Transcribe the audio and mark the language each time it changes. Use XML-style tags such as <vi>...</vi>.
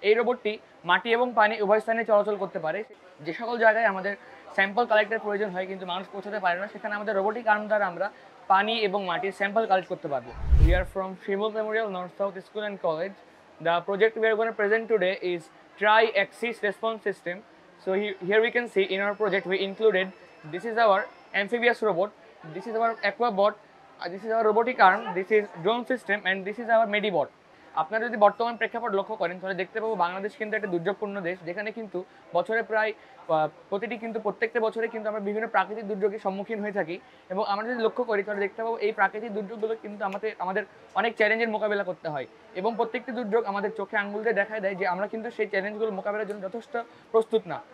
<bn>এই রোবটটি মাটি এবং পানি উভয় স্থানে চলাচল করতে পারে। যে সকল জায়গায় আমাদের স্যাম্পল কালেক্টের প্রয়োজন হয় কিন্তু মানুষ পৌঁছাতে পারে না, সেখানে আমাদের রোবোটিক আর্ম দ্বারা আমরা পানি এবং মাটির স্যাম্পল কালেক্ট করতে পারবো।</bn> <en>We are from Shrimul Memorial North South School and College. The project we are going to present today is Tri-Axis Response System. So here we can see in our project we included, this is our amphibious robot, this is our aquabot, this is our robotic arm, this is drone system, and this is our medibot.</en> <bn>আপনারা যদি বর্তমান প্রেক্ষাপট লক্ষ্য করেন তাহলে দেখতে পাবো বাংলাদেশ কিন্তু একটা দুর্যোগপূর্ণ দেশ, যেখানে কিন্তু বছরে প্রায় প্রত্যেকটা বছরে কিন্তু আমরা বিভিন্ন প্রাকৃতিক দুর্যোগের সম্মুখীন হয়ে থাকি। এবং আমরা যদি লক্ষ্য করি তাহলে দেখতে পাবো এই প্রাকৃতিক দুর্যোগগুলো কিন্তু আমাদের অনেক চ্যালেঞ্জের মোকাবিলা করতে হয়, এবং প্রত্যেকটি দুর্যোগ আমাদের চোখে আঙুল দিয়ে দেখায় দেয় যে আমরা কিন্তু সেই চ্যালেঞ্জগুলো মোকাবিলার জন্য যথেষ্ট প্রস্তুত না।</bn>